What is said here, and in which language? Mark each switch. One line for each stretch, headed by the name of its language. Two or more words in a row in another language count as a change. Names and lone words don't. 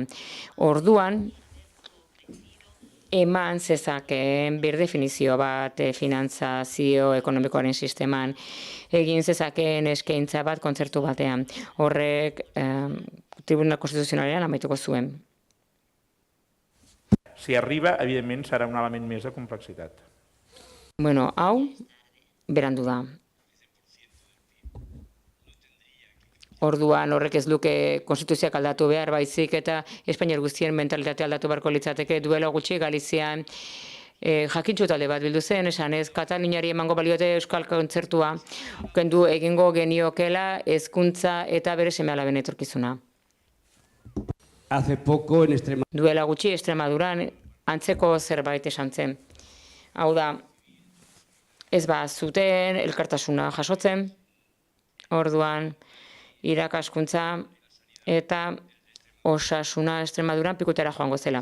Basque: Orduan, eman zezakeen bir definizio bat finantzazio ekonomikoaren sisteman, egin zezakeen eskaintza bat kontzertu batean. Horrek Tribunal Konstituzionalean amaituko zuen.
Catalan: Si arriba, evidentment, serà un element més de complexitat.
Basque: Hau, berandu da. Orduan horrek ez luke konstituzioak aldatu behar, baizik eta Espainiar guztien mentalitatea aldatu beharko litzateke. Duela gutxi Galizian jakintxu talde bat bildu zen, esan ez Kataluniari emango baliote euskal kontzertua kendu egingo geniokela hezkuntza eta bere seme-alaben etorkizuna.
Spanish: Hace poco en Extremadura.
Basque: Duela gutxi Extremaduran antzeko zerbait esan zen. Hau da, ez zuten elkartasuna jasotzen, orduan irakaskuntza eta osasuna Extremaduran pikutera joango zela.